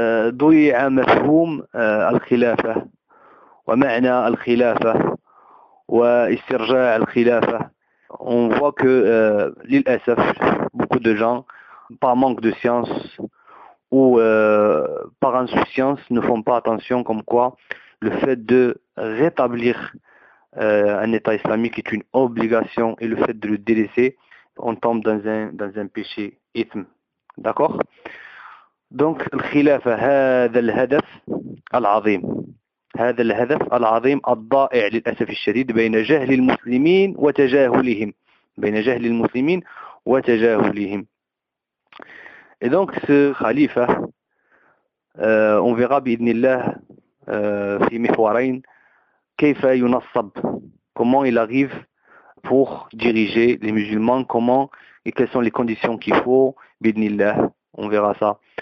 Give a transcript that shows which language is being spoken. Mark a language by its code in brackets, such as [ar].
[ar] ضيع مفهوم الخلافة ومعنى الخلافة واسترجاع الخلافة. [fr] On voit que, [ar] للأسف, [fr] beaucoup de gens, par manque de science, ou par insouciance, ne font pas attention comme quoi le fait de rétablir un État islamique est une obligation et le fait de le délaisser, on tombe dans un péché ithm. D'accord? Donc, le khilafa, [ar] هذا الهدف العظيم. هذا الهدف العظيم الضائع للأسف الشديد بين جهل المسلمين وتجاهلهم. بين جهل المسلمين وتجاهلهم. [fr] Et donc ce khalifa, on verra bi'idhnillah [ar] fi mihwarain, kayfa yunassab, [fr] comment il arrive pour diriger les musulmans, comment et quelles sont les conditions qu'il faut bi'idhnillah. On verra ça.